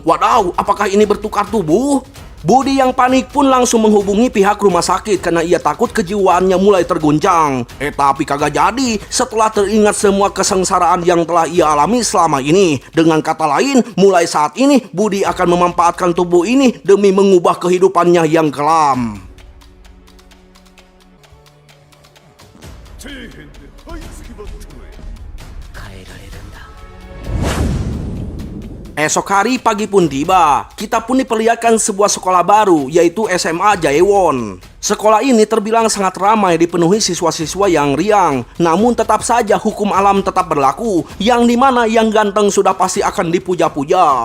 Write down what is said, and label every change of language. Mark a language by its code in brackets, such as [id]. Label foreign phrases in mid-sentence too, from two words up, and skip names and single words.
[id] Wadaw, apakah ini bertukar tubuh? Budi yang panik pun langsung menghubungi pihak rumah sakit karena ia takut kejiwaannya mulai terguncang. Tapi kagak jadi setelah teringat semua kesengsaraan yang telah ia alami selama ini. Dengan kata lain, mulai saat ini Budi akan memanfaatkan tubuh ini demi mengubah kehidupannya yang kelam. [ja] 底辺で這いつくばったれ変えられるんだ [id] Esok hari pagi pun tiba. Kita pun diperlihatkan sebuah sekolah baru, yaitu SMA Jaewon. Sekolah ini terbilang sangat ramai dipenuhi siswa-siswa yang riang. Namun tetap saja hukum alam tetap berlaku, yang dimana yang ganteng sudah pasti akan dipuja-puja.